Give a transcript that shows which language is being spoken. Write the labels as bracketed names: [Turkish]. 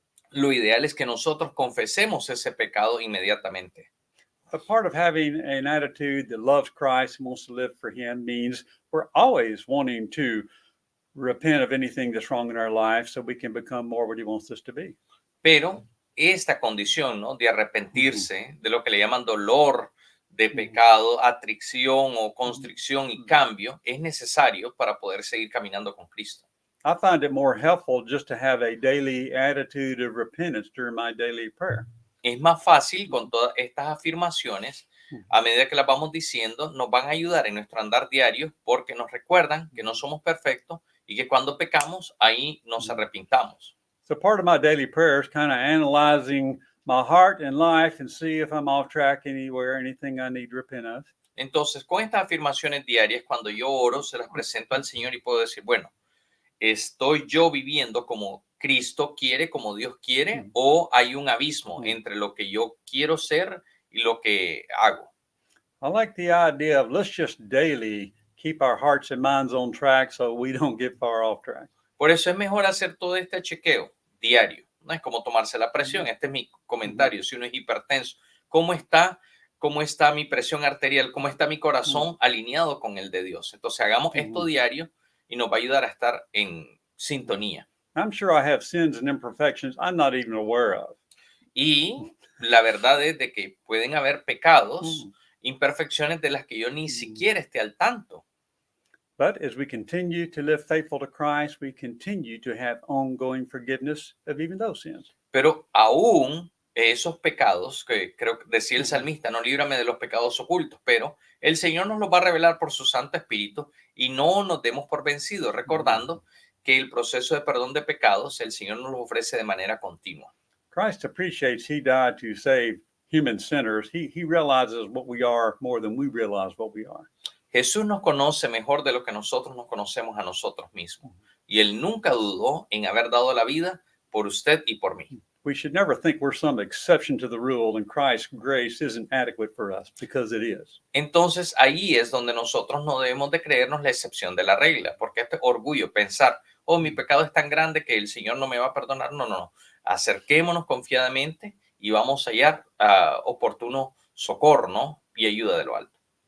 [Spanish] lo ideal es que nosotros confesemos ese pecado inmediatamente. [English] A part of having an attitude that loves Christ and wants to live for Him means we're always wanting to repent of anything that's wrong in our life so we can become more what He wants us to be. [Spanish] Pero esta condición, ¿no?, de arrepentirse de lo que le llaman dolor de pecado, atricción o constricción y cambio, es necesario para poder seguir caminando con Cristo. [English] I find it more helpful just to have a daily attitude of repentance during my daily prayer. [Spanish] Es más fácil con todas estas afirmaciones, a medida que las vamos diciendo, nos van a ayudar en nuestro andar diario porque nos recuerdan que no somos perfectos y que cuando pecamos, ahí nos arrepintamos. [English] So part of my daily prayer is kind of analyzing my heart and life and see if I'm off track anywhere, anything I need to repent of. [Spanish] Entonces, con estas afirmaciones diarias, cuando yo oro, se las presento al Señor y puedo decir, bueno, ¿estoy yo viviendo como Cristo quiere, como Dios quiere, o hay un abismo entre lo que yo quiero ser y lo que hago? [English] I like the idea of let's just daily keep our hearts and minds on track so we don't get far off track. [Spanish] Por eso es mejor hacer todo este chequeo diario. No es como tomarse la presión. Este es mi comentario. Si uno es hipertenso, ¿cómo está mi presión arterial? ¿Cómo está mi corazón alineado con el de Dios? Entonces hagamos esto diario y nos va a ayudar a estar en sintonía. [English] I'm sure I have sins and imperfections I'm not even aware of. [Spanish] Y la verdad es de que pueden haber pecados, imperfecciones de las que yo ni siquiera esté al tanto. [English] But as we continue to live faithful to Christ, we continue to have ongoing forgiveness of even those sins. [Spanish] Pero aún esos pecados, que creo que decía el salmista, no líbrame de los pecados ocultos, pero el Señor nos los va a revelar por su Santo Espíritu y no nos demos por vencidos, recordando que el proceso de perdón de pecados el Señor nos lo ofrece de manera continua. [English] Christ appreciates He died to save human sinners. He realizes what we are more than we realize what we are. [Spanish] Jesús nos conoce mejor de lo que nosotros nos conocemos a nosotros mismos. Y Él nunca dudó en haber dado la vida por usted y por mí. [English] We should never think we're some exception to the rule and Christ's grace isn't adequate for us, because it is. [Spanish] Entonces ahí es donde nosotros no debemos de creernos la excepción de la regla, porque este orgullo, pensar, oh, mi pecado es tan grande que el Señor no me va a perdonar. No. Acerquémonos confiadamente y vamos a hallar oportuno socorro, ¿no?, y ayuda de lo alto.